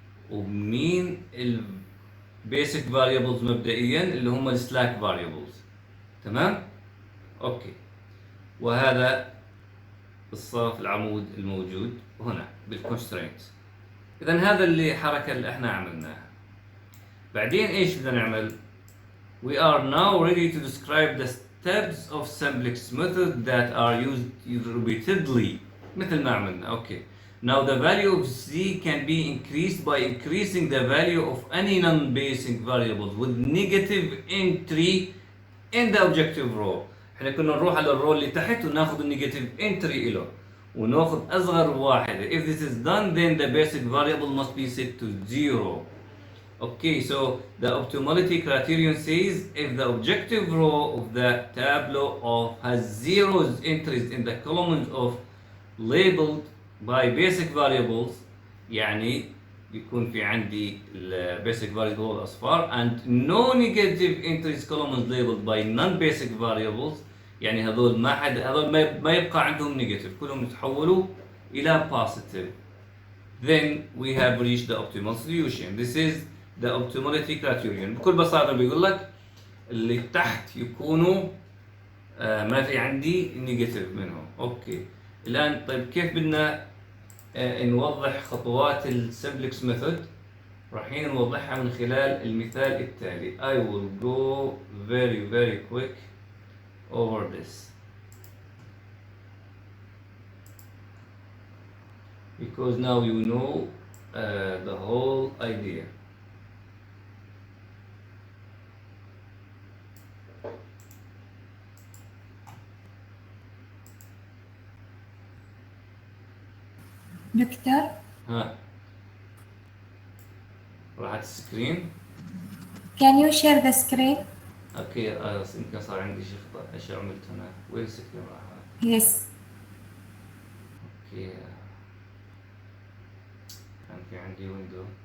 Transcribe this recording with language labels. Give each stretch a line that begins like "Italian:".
Arabic: ومين البيسك فاريبلز مبدئيا اللي هم السلاك فاريبلز، تمام؟ اوكي، وهذا الصف العمود الموجود هنا بالكونسترينت. اذا هذا اللي حركة اللي احنا عملناها. بعدين ايش بدنا نعمل؟
English: We are now ready to describe the steps of Simplex method that are used repeatedly
Arabic: مثل ما عملنا. اوكي.
English: Now the value of z can be increased by increasing the value of any non-basic variables with negative entry in the objective row.
Arabic: احنا كنا نروح على الرو اللي تحت وناخذ النيجاتيف entry له وناخذ اصغر واحدة.
English: If this is done then the basic variable must be set to 0. Okay, so the optimality criterion says if the objective row of the tableau has zeros entries in the columns of labeled by basic variables،
Arabic: يعني يكون في عندي
English: basic variable
Arabic: الأصفار
English: and no negative entries columns labeled by non-basic variables،
Arabic: يعني هذول ما يبقى عندهم
English: negative،
Arabic: كلهم يتحولوا إلى
English: positive. Then we have reached the optimal solution. This is the optimality criterion.
Arabic: بكل بساطة بيقول لك اللي تحت يكونوا ما في عندي نيجاتيف منهم. اوكي الآن طيب كيف بدنا نوضح خطوات السمبلكس ميثود؟ رايحين نوضحها من خلال المثال التالي.
English: I will go very quick over this because now you know the whole idea.
Arabic: دكتور ها راحت السكرين.
English: can you share the screen؟
Arabic: اوكي يمكن صار عندي شيء خطأ. ايش عملت هنا؟ وين السكرين راحت؟
English: yes
Arabic: اوكي كان في عندي ويندو.